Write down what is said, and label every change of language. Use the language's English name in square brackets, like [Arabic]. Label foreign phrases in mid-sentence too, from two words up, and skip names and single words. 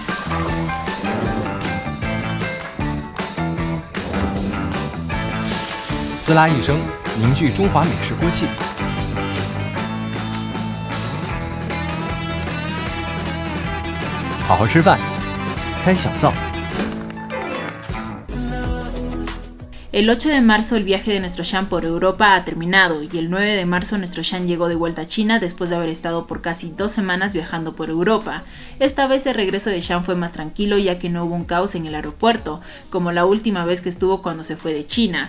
[Chinese] 滋啦一声，凝聚中华美式锅气。好好吃饭，开小灶。 [Spanish] El 8 de marzo, el viaje de nuestro Shan por Europa ha terminado, y el 9 de marzo nuestro Shan llegó de vuelta a China después de haber estado por casi 2 semanas viajando por Europa. Esta vez el regreso de Shan fue más tranquilo, ya que no hubo un caos en el aeropuerto, como la última vez que estuvo cuando se fue de China.